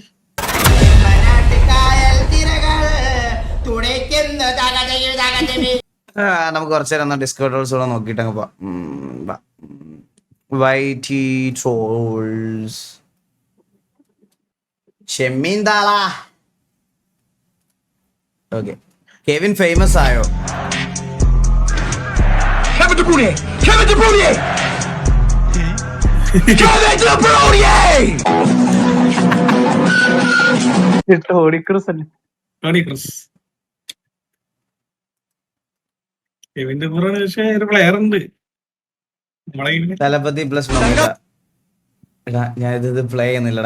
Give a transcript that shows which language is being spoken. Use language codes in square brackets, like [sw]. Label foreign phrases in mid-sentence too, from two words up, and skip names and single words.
[ml] നമുക്ക് കുറച്ചു നേരം [en] Discord roles [ml] കൂടെ നോക്കിട്ടങ്ങ് പോവാം. വൈറ്റി ട്രോൾസ് ഷെമ്മീന്താളാ. ഓക്കെ, കെവിൻ ഫേമസ് ആയോ? Kevin De Bruyne! Kevin De Bruyne! Kevin De Bruyne! ടോണി ക്രൂസ് അല്ലേ? ടോണി ക്രൂസ്. കെവിന്റെ പുറമെ പക്ഷേ ഒരു പ്ലെയർ ഉണ്ട് നമ്മളെ തലപതി പ്ലസ് മമ്മൂക്ക. എടാ ഞാൻ ഇത് പ്ലേ ചെയ്യുന്നില്ലടാ.